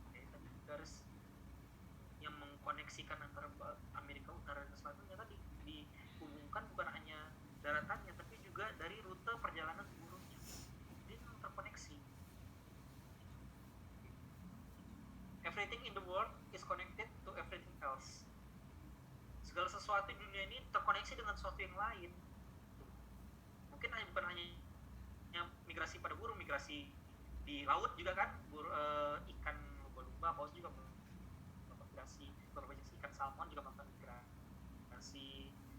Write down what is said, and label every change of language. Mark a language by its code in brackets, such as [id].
[id] Kayak tadi garis yang mengkoneksikan antara Amerika Utara dan Selatan ternyata dihubungkan bukan hanya daratannya, tapi juga dari rute perjalanan burungnya. Jadi terkoneksi. [en] Everything in the world is connected to everything else. [id] Segala sesuatu di dunia ini terkoneksi dengan sesuatu yang lain. Mungkin bukan hanya migrasi pada burung, migrasi di laut juga kan, ikan lumba-lumba, paus juga melakukan migrasi, beberapa jenis ikan salmon juga melakukan migrasi.